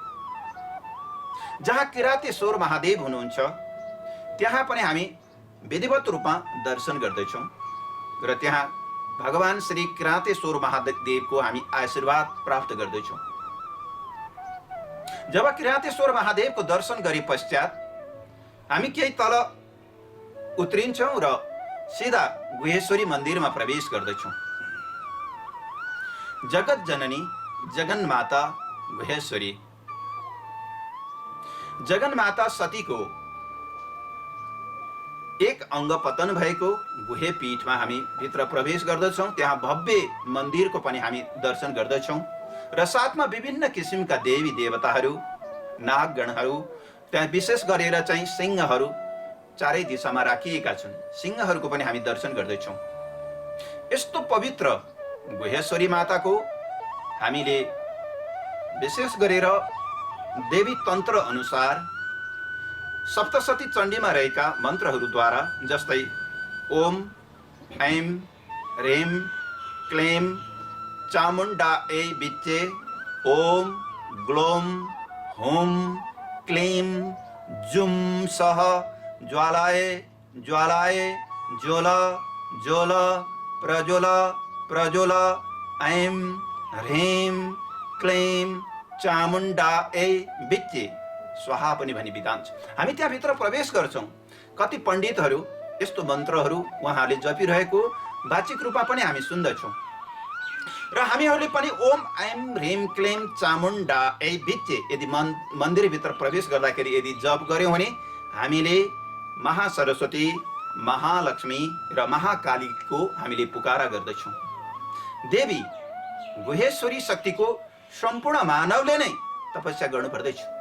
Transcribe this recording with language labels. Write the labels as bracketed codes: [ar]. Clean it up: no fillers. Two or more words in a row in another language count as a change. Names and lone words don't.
[ne] जहाँ किरातेश्वर महादेव हुनुहुन्छ त्यहाँ पनि हामी विधिवत रूपमा दर्शन गर्दछौँ र त्यहाँ भगवान श्री किरातेश्वर महादेवको हामी आशीर्वाद प्राप्त गर्दछौँ। जब किरातेश्वर महादेवको दर्शन गरे पश्चात हामी केही तल उत्रिन्छौँ र सीधा गुहेश्वरी मन्दिरमा प्रवेश गर्दछौँ। जगत जननी जगन्माता गुहेश्वरी, जगन्माता सतीको एक अंग पतन भएको गुहे पीठमा हामी भित्र प्रवेश गर्दछौँ। त्यहाँ भव्य मन्दिरको पनि हामी दर्शन गर्दछौँ र साथमा विभिन्न किसिमका देवी देवताहरू, नागगणहरू, त्यहाँ विशेष गरेर चाहिँ सिंहहरू चारै दिशामा राखिएका छन्, सिंहहरूको पनि हामी दर्शन गर्दछौँ। यस्तो पवित्र गुहेश्वरी माताको हामीले विशेष गरेर देवी तन्त्र अनुसार सप्तशती चण्डीमा रहेका मन्त्रहरूद्वारा, जस्तै [sa] ओम ऐं ह्रीं क्लीं चामुण्डायै विच्चे, ओम ग्लोम हुम क्लीं जुम सह ज्वालाय ज्वालाय ज्वल ज्वल प्रज्वल प्रज्वल, ऐं ह्रीं क्लीं चामुण्डायै विच्चे स्वाहा [ne] पनि भनी विधान छ। हामी त्यहाँभित्र प्रवेश गर्छौँ। कति पण्डितहरू यस्तो मन्त्रहरू उहाँले जपिरहेको वाचिक रूपमा पनि हामी सुन्दछौँ र हामीहरूले पनि [sa] ओम ऐं ह्रीं क्लीं चामुण्डायै विच्चे [ne] यदि मन्दिरभित्र प्रवेश गर्दाखेरि यदि जप गर्यौँ भने हामीले महासरस्वती, महालक्ष्मी र महाकालीको हामीले पुकारा गर्दछौँ। देवी गुहेश्वरी शक्तिको सम्पूर्ण मानवले नै तपस्या गर्नुपर्दछ।